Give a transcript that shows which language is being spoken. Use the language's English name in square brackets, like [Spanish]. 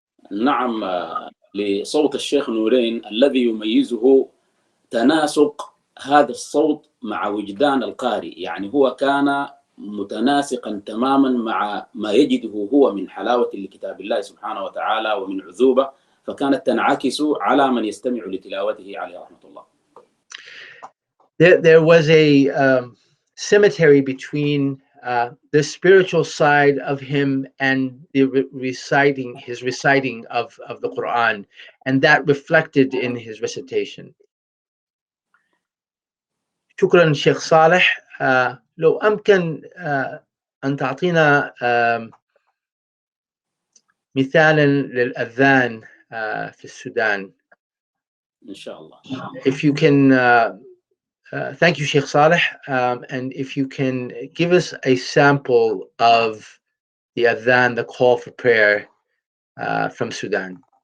[Arabic] نعم، لصوت الشيخ نورين الذي يميزه تناسق هذا الصوت مع وجدان القارئ، يعني هو كان متناسقا تماما مع ما يجده هو من حلاوة لكتاب الله سبحانه وتعالى ومن عذوبة، فكانت تنعكس على من يستمع لتلاوته عليه رحمة الله. [English] There was a symmetry between the spiritual side of him and the his reciting of the Quran, and that reflected in his recitation. [Arabic] شكرا شيخ صالح. لو أمكن أن تعطينا مثالا للأذان في السودان. إن شاء الله. [English] If you can, thank you, Shaykh Saleh, and if you can give us a sample of the adhan, the call for prayer from Sudan.